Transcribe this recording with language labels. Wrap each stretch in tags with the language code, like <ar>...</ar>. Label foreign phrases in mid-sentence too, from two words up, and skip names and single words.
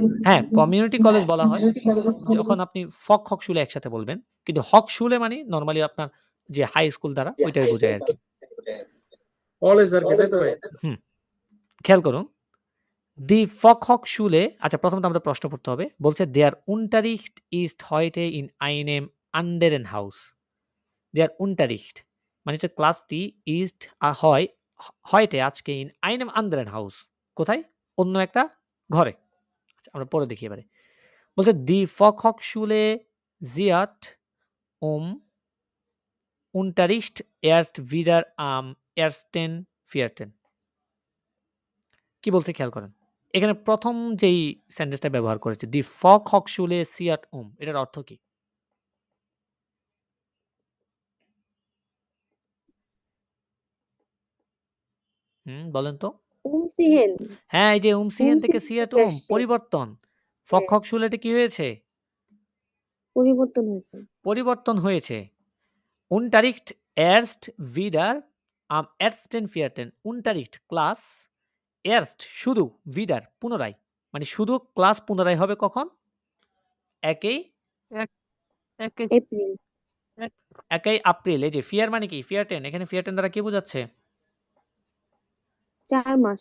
<bn>হ্যাঁ, কমিউনিটি কলেজ বলা হয় যখন আপনি হকশুলে একসাথে বলবেন। কিন্তু হকশুলে মানে নরমালি আপনার যে হাই স্কুল দ্বারা ওইটাই বোঝায় আর কি। কলেজ আর কি, তাই তো ভাই? হুম, খেয়াল করুন।</bn> <de>die Fachhochschule,</de> <bn>আচ্ছা প্রথমত আমাদের প্রশ্ন পড়তে হবে।</bn> <de>বলছে দেয়ার Unterricht ist heute in einem anderen Haus. Der Unterricht</de> <bn>মানে হচ্ছে ক্লাসটি ist হয় heute আজকে</bn> <de>in einem anderen Haus.</de> <bn>কোথায়? অন্য একটা ঘরে। আচ্ছা আমরা পরে দেখি এবারে।</bn> <de>বলছে die Fachhochschule wird Unterricht erst wieder am 1.4.</de> <bn>কি বলছে খেয়াল করেন। এখানে প্রথম যেই সেন্টেন্সটা ব্যবহার করেছে</bn> <de>die Fachhochschule sieht</de> <bn>এটার অর্থ কি? বলেন তো। উমসিহেন হ্যাঁ, এই যে উমসিহেন থেকে সিয়াট আসছে। পরিবর্তন। Fachhochschuleটা কি হয়েছে? পরিবর্তন হয়েছে। পরিবর্তন হয়েছে।</bn> <de>Unterricht erst wieder am 1.4.</de> <bn>Unterricht ক্লাস erst শুধু wieder পুনরায় মানে শুধু ক্লাস পুনরায় হবে কখন? একই এপ্রিল 1 এই যে ফিয়ার মানে কি? ফিয়ারটেন এখানে ফিয়ারটেন দ্বারা কি বোঝাচ্ছে? 4 মাস।</bn>